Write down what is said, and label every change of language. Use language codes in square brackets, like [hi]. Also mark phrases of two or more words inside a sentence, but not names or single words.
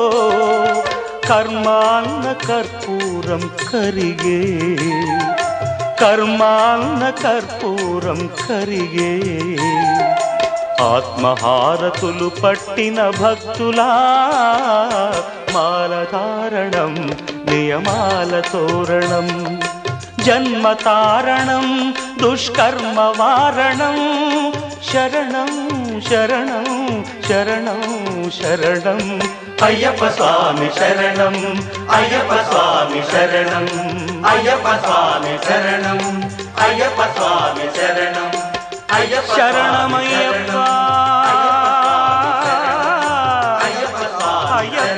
[te] కర్మాన్న కర్పూరం కరిగే కర్మాన్న కర్పూరం కరిగే ఆత్మహారతులు పట్టిన భక్తులా మాలధారణం నియమాలతోరణం జన్మతారణం దుష్కర్మవారణం శరణం శరణం శరణం శరణం [sa] अय्यप्प स्वामी शरणं अय्यप्प स्वामी शरणं अय्यप्प स्वामी शरणं अय्यप्प स्वामी शरणं अय्यप्प शरणमय्यप्प अय्यप्प स्वामी